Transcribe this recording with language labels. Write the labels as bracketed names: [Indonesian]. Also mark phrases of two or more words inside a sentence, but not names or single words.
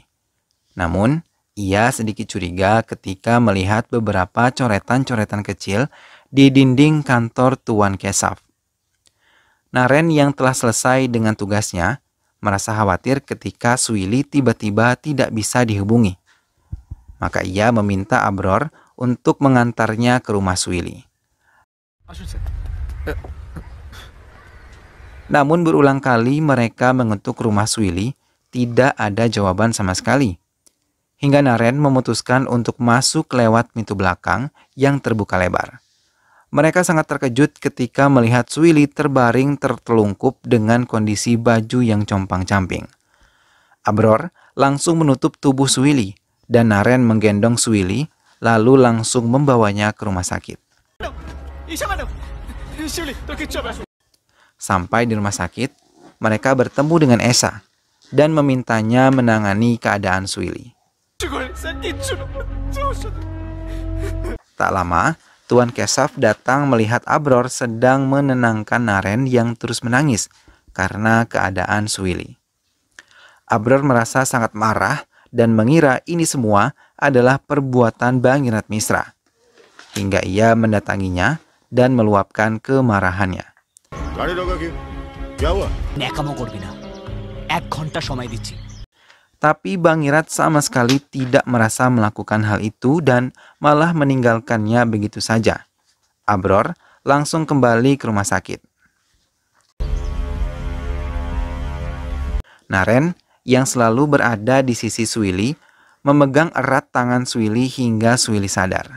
[Indonesian] Namun, ia sedikit curiga ketika melihat beberapa coretan-coretan kecil di dinding kantor Tuan Kesaf. Naren yang telah selesai dengan tugasnya merasa khawatir ketika Suili tiba-tiba tidak bisa dihubungi. Maka ia meminta Abror untuk mengantarnya ke rumah Suili. [Bangla] আসুন স্যার [Indonesian] Namun berulang kali mereka mengetuk rumah Suili, tidak ada jawaban sama sekali. Hingga Naren memutuskan untuk masuk lewat pintu belakang yang terbuka lebar. Mereka sangat terkejut ketika melihat Suili terbaring tertelungkup dengan kondisi baju yang compang-camping. Abror langsung menutup tubuh Suili dan Naren menggendong Suili lalu langsung membawanya ke rumah sakit. [Bangla] ঈশা ম্যাডাম শিউলি তোর কিচ্ছু হবে না। [Indonesian] Sampai di rumah sakit, mereka bertemu dengan Esa dan memintanya menangani keadaan Suili. [Bangla] কিচ্ছু করে স্যার কিচ্ছু না ওর সাথে [Indonesian] Tak lama, Tuan Kesaf datang melihat Abror sedang menenangkan Naren yang terus menangis karena keadaan Suili. Abror merasa sangat marah dan mengira ini semua adalah perbuatan Bangirat Misra. Hingga ia mendatanginya dan meluapkan kemarahannya. [Hindi] गाड़ी रोका क्यों? क्या हुआ? [Bangla] ন্যাকামো করবি না 1 ঘন্টা সময় দিচ্ছি [Indonesian] Tapi Bangirat sama sekali tidak merasa melakukan hal itu dan malah meninggalkannya begitu saja. Abror langsung kembali ke rumah sakit. Naren yang selalu berada di sisi Suili memegang erat tangan Suili hingga Suili sadar.